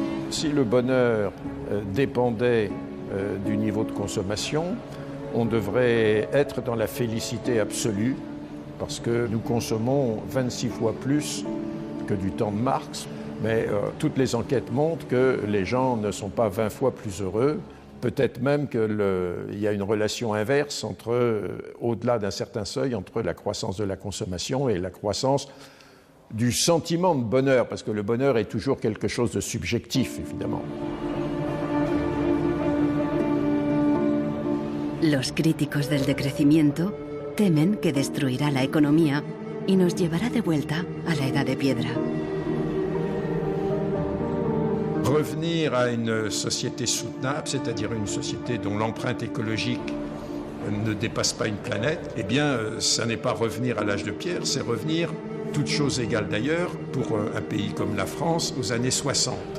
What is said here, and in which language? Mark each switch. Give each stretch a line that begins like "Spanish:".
French: Si le bonheur dépendait du niveau de consommation, on devrait être dans la félicité absolue, parce que nous consommons 26 fois plus que du temps de Marx, mais toutes les enquêtes montrent que les gens ne sont pas 20 fois plus heureux, peut-être même qu'il y a une relation inverse au-delà d'un certain seuil, entre la croissance de la consommation et la croissance du sentiment de bonheur, parce que le bonheur est toujours quelque chose de subjectif, évidemment.
Spanish: Los críticos del decrecimiento temen que destruirá la economía y nos llevará de vuelta a la Edad de Piedra.
French: Revenir à une société soutenable, c'est-à-dire une société dont l'empreinte écologique ne dépasse pas une planète, eh bien, ça n'est pas revenir à l'âge de pierre, c'est revenir, toutes choses égales d'ailleurs, pour un pays comme la France, aux années 60.